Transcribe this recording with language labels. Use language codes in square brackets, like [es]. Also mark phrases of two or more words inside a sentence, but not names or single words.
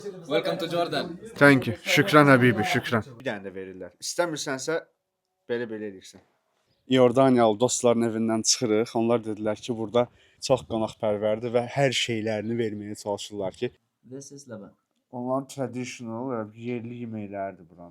[en] Welcome to Jordan. Thank you. [ar] شكرا حبيبي، شكرا. [az] Bir dənə də verirlər. İstəmirsənsə belə edirsən. İordaniyalı dostların evindən çıxırıq. Onlar dedilər ki, burada çox qonaqpərvərdir və hər şeylərini verməyə çalışırlar ki, [en] This is Lebanon. [az] onların traditional, yerli yeməkləridir buranın.